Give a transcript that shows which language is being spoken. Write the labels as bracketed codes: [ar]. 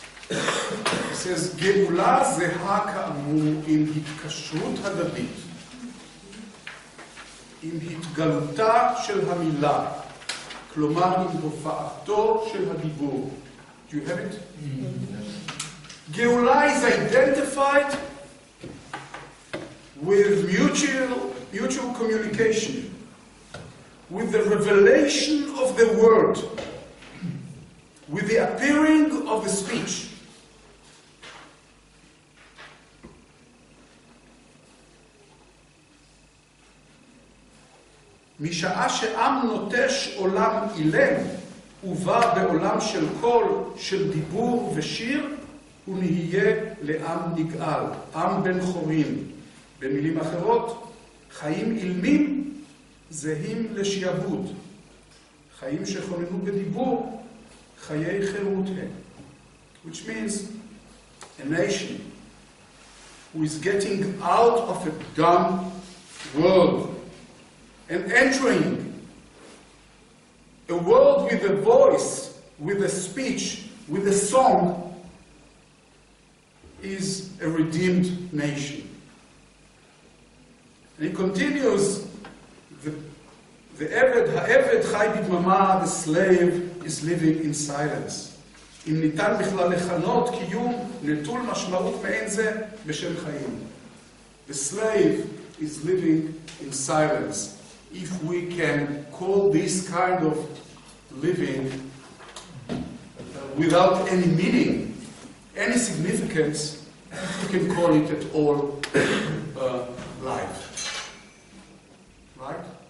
[en] It says, [he] גאולה זהה כאמור עם התקשרות הדדית, עם התגלותה של המילה, כלומר עם הופעתו של הדיבור. [en] Do you have it? Geula is identified with mutual communication, with the revelation of the word, with the appearing of the speech. [he] משעה שעם נוטש עולם אילם, ובא בעולם של קול, של דיבור ושיר, הוא נהיה לעם נגאל, עם בן חורין. במילים אחרות, חיים אילמים זהים לשעבוד. חיים שכוננו בדיבור, חיי חירות הם. [en] Which means a nation who is getting out of a dumb world and entering a world with a voice, with a speech, with a song is a redeemed nation. And he continues, the Eved Chai Bidmama, the slave, is living in silence. [he] אם ניתן בכלל לכנות קיום נטול משמעות מעין זה בשם חיים. [en] The slave is living in silence. If we can call this kind of living without any meaning, any significance, we can call it at all life. Right?